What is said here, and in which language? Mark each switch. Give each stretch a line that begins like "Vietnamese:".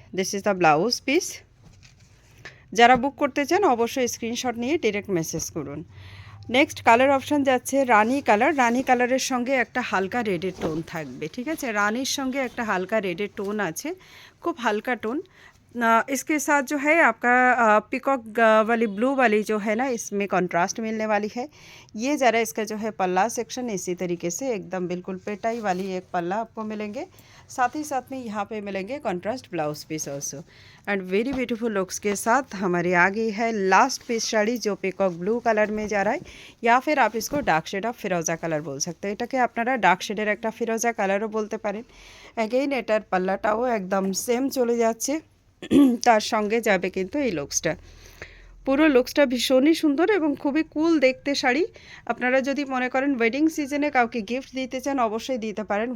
English: This is the blouse piece.
Bangla: যারা বুক করতে চান অবশ্যই স্ক্রিনশট নিয়ে ডিরেক্ট মেসেজ করুন। নেক্সট কালার অপশান যাচ্ছে রানি কালার। রানি কালারের সঙ্গে একটা হালকা রেডের টোন থাকবে। ঠিক আছে, রানির সঙ্গে একটা হালকা
English: रेडेड टोन
Bangla: আছে, খুব হালকা টোন।
Hindi: इसके साथ जो है आपका पिकॉक वाली ब्लू वाली जो है ना इसमें कंट्रास्ट मिलने वाली है। ये ज़रा इसका जो है पल्ला सेक्शन इसी तरीके से एकदम बिल्कुल पेटाई वाली एक पल्ला आपको मिलेंगे। साथ ही साथ में यहाँ पे मिलेंगे contrast blouse piece
English: also and very beautiful looks
Hindi: के साथ हमारी आ गई है लास्ट पीस साड़ी जो पिकॉक ब्लू कलर में जा रहा है, या फिर आप इसको dark shade of Firoza colour बोल सकते हैं।
Bangla: এটাকে আপনারা ডার্ক শেডের একটা ফিরোজা কালারও বলতে পারেন। অ্যাগেইন এটার পাল্লাটাও একদম সেম চলে যাচ্ছে। তার সঙ্গে যাবে কিন্তু এই লুকসটা। পুরো লুকসটা ভীষণই সুন্দর এবং খুবই কুল দেখতে শাড়ি। আপনারা যদি মনে করেন ওয়েডিং সিজনে কাউকে গিফট দিতে চান অবশ্যই দিতে পারেন।